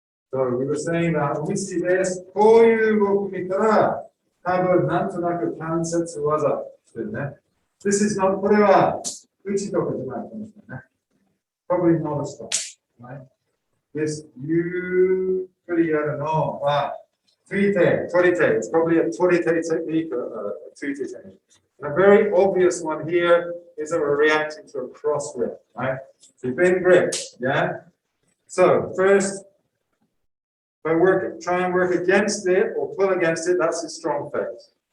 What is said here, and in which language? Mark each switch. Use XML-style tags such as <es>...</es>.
<en>So we were saying that when we see this,</en> <ja>こういう動き見たら、多分なんとなく関節技してるね。</ja> <en>This is not,</en> <ja>これは打ちとかじゃないかもしれないね。</ja> <en>Probably not a stop, right? This</en> <ja>ゆっくりやるのは、取り手。</ja> <en>It's probably a 取り手 technique or a 取り手 technique. And a very obvious one here is that we're reacting to a cross grip, right? So you've been gripped, yeah? So first, try and work against it or pull against it, that's his strong phase.</en>